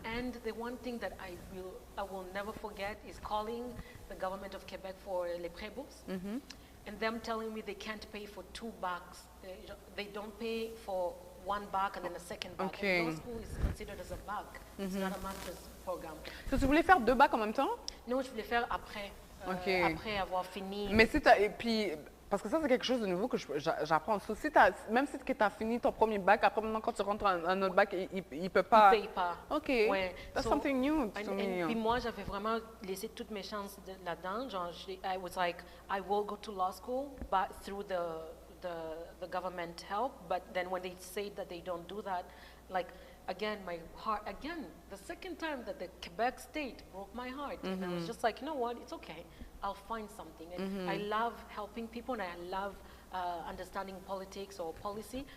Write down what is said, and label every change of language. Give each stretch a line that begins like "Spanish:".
English: And the one thing that I will never forget is calling the government of Quebec for les pré-bourses, and them telling me they can't pay for 2 bucks. They don't pay for 1 buck and then a second buck. And law school is considered as a buck. It's not a master's program.
French: So tu voulais faire 2 bacs en même temps? Non, je voulais faire après. Après avoir fini. Mais si et puis parce que ça, c'est quelque chose de nouveau que j'apprends. Même si tu as fini ton premier bac, après maintenant, quand tu rentres un autre bac, il ne peut pas. Il ne paye pas. OK.
English: That's something new to me.
French: Puis moi, j'avais vraiment laissé toutes mes chances là-dedans.
English: Genre, I was like, I will go to law school, but through the government help. But then when they say that they don't do that, like, again, my heart, the second time that the Quebec state broke my heart. And I was just like, you know what, it's okay. I'll find something. And I love helping people, and I love understanding politics or policy.